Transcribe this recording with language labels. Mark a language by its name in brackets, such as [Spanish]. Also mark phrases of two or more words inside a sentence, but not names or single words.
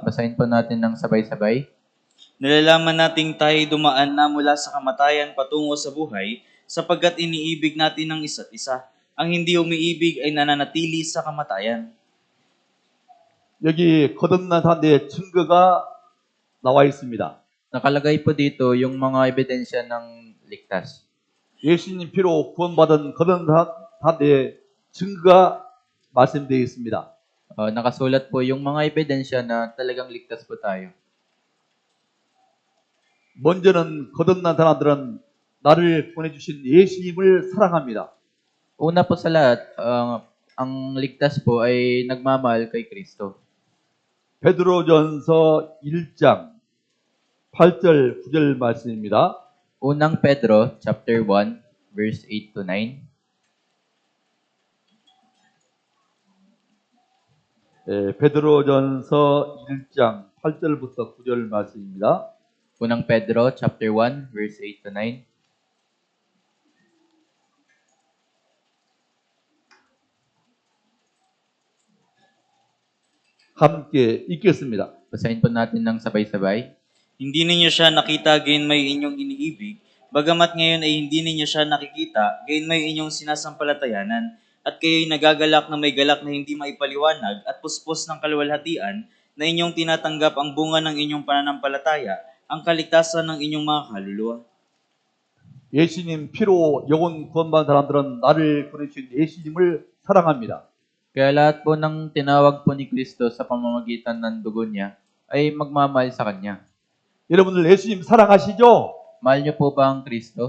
[Filipino] Basahin po natin ng sabay-sabay. Nalalaman nating tayo dumaan na mula sa kamatayan patungo sa buhay sapagkat iniibig natin ang isa't isa. Ang hindi umiibig ay nananatili sa kamatayan. [Korean] 여기 거듭난 사람들의 증거가 나와 있습니다. [Filipino] Nakalagay po dito yung mga ebidensya ng ligtas. [Korean] 예수님 피로 구원받은 거듭난 사람들의 증거가 말씀되어 있습니다. [Filipino] Nakasulat po yung mga ebidensya na talagang ligtas po tayo. [Korean] 먼저는 거듭난 사람들은 나를 보내주신 예수님을 사랑합니다. [Filipino] Una po sa lahat, ang ligtas po ay nagmamahal kay Kristo. [Korean] 베드로전서 1장 8절 9절 말씀입니다. [Filipino] Unang Pedro, chapter 1, verse 8 to 9. [Korean] 베드로전서 1장 8절부터 9절 말씀입니다. [Filipino] Unang Pedro, chapter 1, verse 8 to 9. [Korean] 함께 읽겠습니다. [Filipino] Basahin po natin ng sabay-sabay. Hindi ninyo siya nakita gayon may inyong iniibig, bagamat ngayon ay hindi ninyo siya nakikita gayon may inyong sinasampalatayanan, at kayo'y nagagalak na may galak na hindi maipaliwanag at puspos ng kaluwalhatian na inyong tinatanggap ang bunga ng inyong pananampalataya, ang kaligtasan ng inyong mga kaluluwa. [Korean] 예수님 피로 영혼 구원받은 사람들은 나를 보내주신 예수님을 사랑합니다. [Filipino] Kaya lahat po ng tinawag po ni Kristo sa pamamagitan ng dugo niya ay magmamahal sa Kanya. [Korean] 여러분들 예수님 사랑하시죠? [Filipino] Mahal niyo po ba ang Kristo?